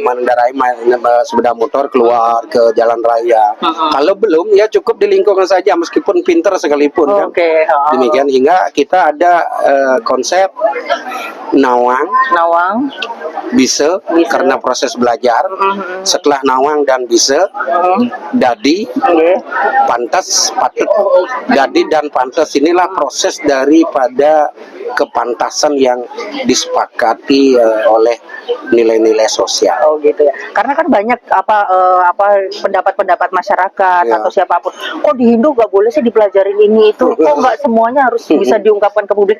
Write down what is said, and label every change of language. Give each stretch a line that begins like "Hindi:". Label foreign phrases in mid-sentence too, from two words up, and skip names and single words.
Indonesian: mengendarai sepeda motor keluar ke jalan raya. Kalau belum ya cukup di lingkungan saja meskipun pinter sekalipun kan. Oke. Demikian hingga kita ada konsep nawang Nawang. bisa karena proses belajar. Setelah nawang dan bisa dadi Nggih. pantas patut. Dadi dan pantas inilah proses daripada kepantasan yang disepakati oleh nilai-nilai sosial. Oh gitu ya. Karena kan banyak pendapat-pendapat masyarakat Ya. atau siapapun. Kok di Hindu nggak boleh sih dipelajarin ini itu? Kok nggak semuanya harus bisa diungkapkan ke publik?